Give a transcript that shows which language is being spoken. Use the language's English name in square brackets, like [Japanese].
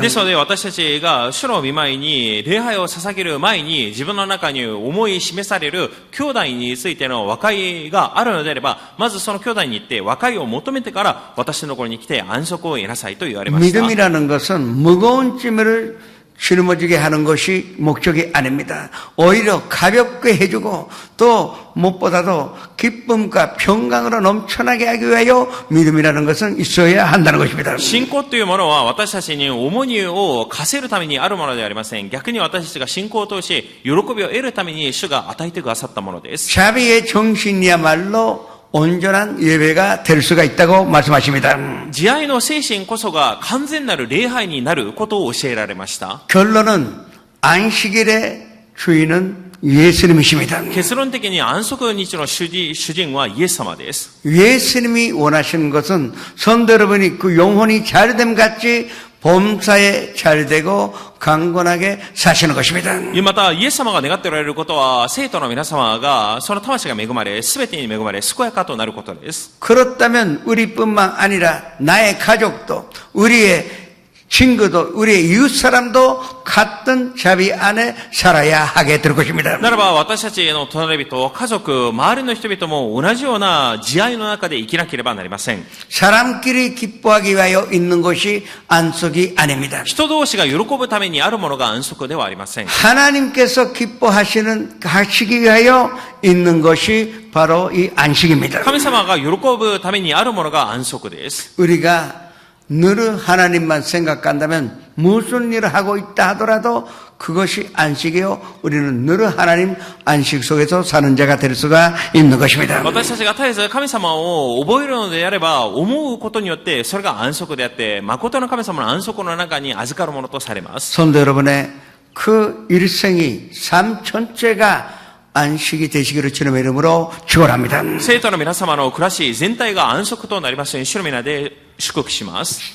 [Japanese] ですので私たちが主の御前に礼拝を捧げる前に自分の中に思い示される兄弟についての和解があるのであれば、まずその兄弟に行って和解を求めてから私のところに来て安息を得なさいと言われました。 [Korean] 믿음이라는 것은 무거운 짐을 짊어지게 하는 것이 목적이 아닙니다. 오히려 가볍게 해주고 또 무엇보다도 기쁨과 평강으로 넘쳐나게 하기 위하여 믿음이라는 것은 있어야 한다는 것입니다. [Japanese] 信仰というものは私たちに重荷を課せるためにあるものではありません。逆に私たちが信仰を通し喜びを得るために主が与えてくださったものです。 [Korean] 자비의 정신이야말로 온전한 예배가 될 수가 있다고 말씀하십니다. [Japanese] 慈愛の精神こそが完全なる礼拝になることを教えられました。 [Korean] 결론은 안식일의 주인은 예수님이십니다. [Japanese] 結論的に安息日の主人はイエス様です。 [Korean] 예수님이 원하시는 것은 성도 여러분이 그 영혼이 잘됨 같이 범사에 잘되고 강건하게 사시는 것입니다. [Japanese] またイエス様が願っておられることは生徒の皆様がその魂が恵まれ全てに恵まれ健やかとなることです。 [Korean] 그렇다면 우리뿐만 아니라 나의 가족도 우리의 친구도 우리의 이웃 사람도 같은 자비 안에 살아야 하게 될 것입니다. [Japanese] ならば私たちの隣人、家族、周りの人々も同じような慈愛の中で生きなければなりません。 [Korean] 사람끼리 기뻐하기 위하여 있는 것이 안식이 아닙니다. [Japanese] 人同士が喜ぶためにあるものが安息ではありません。 [Korean] 하나님께서 하시기 위하여 있는 것이 바로 이 안식입니다. [Japanese] 神様が喜ぶためにあるものが安息です。 [Korean] 우리가 늘 하나님만 생각한다면 무슨 일을 하고 있다 하더라도 그것이 안식이요 우리는 늘 하나님 안식 속에서 사는 자가 될 수가 있는 것입니다. [Japanese] 私たちが絶えず神様を覚えるのであれば思うことによってそれが安息であって誠の神様の安息の中に預かるものとされます。 [Korean] 성도 여러분의 그 일생이 삶 전체가 안식이 되시기를 주님의 이름으로 축원합니다. [Japanese] 生徒の皆様の暮らし全体が安息となりますように主の皆で祝福します。